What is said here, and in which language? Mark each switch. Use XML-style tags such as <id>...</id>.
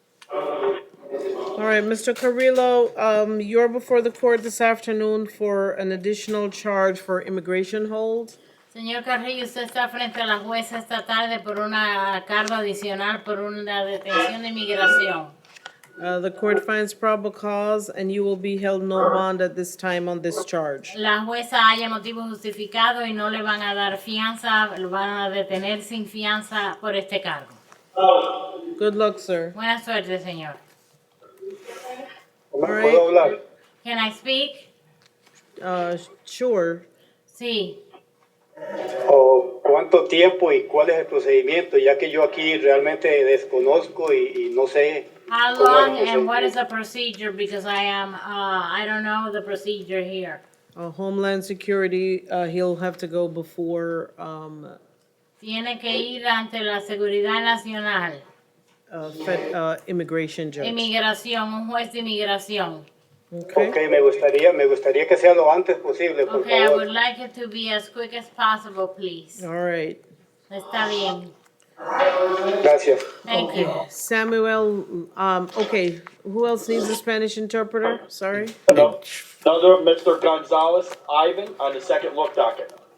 <en>All right, Mr. Carrillo, you're before the court this afternoon for an additional charge for immigration hold.</en> <es>Señor Carrillo, usted está frente a la jueza esta tarde por una cargo adicional por una detención de inmigración.</es> <en>The court finds probable cause, and you will be held no bond at this time on this charge.</en> <es>La jueza haya motivo justificado y no le van a dar fianza, lo van a detener sin fianza por este cargo.</es> <en>Good luck, sir.</en> <es>Buena suerte, señor.</es> <en>All right, Can I speak? sure.</en> <es>Sí. ¿Cuánto tiempo y cuál es el procedimiento? Ya que yo aquí realmente desconozco y no sé</es> <en>How</en> <es>cómo</es> <en>long</en> <es>es el</es> <en>and what is</en> <es>procedimiento.</es> <en>the procedure? Because I don't know the procedure here. Homeland Security, he'll have to go before,</en> <es>Tiene que ir ante la Seguridad Nacional.</es> <en>immigration judge.</en> <es>Inmigración, un juez de inmigración.</es> <en>Okay?</en> <es>Okay, me gustaría que sea lo antes posible, por</es> <en>Okay, I</en> <es>favor.</es> <en>would like it to be as quick as possible, please. All right.</en> <es>Está bien. Gracias.</es> <en>Thank you. Samuel, okay, who else needs a Spanish interpreter? Sorry. Another Mr. Gonzalez Ivan on the second look docket.</en>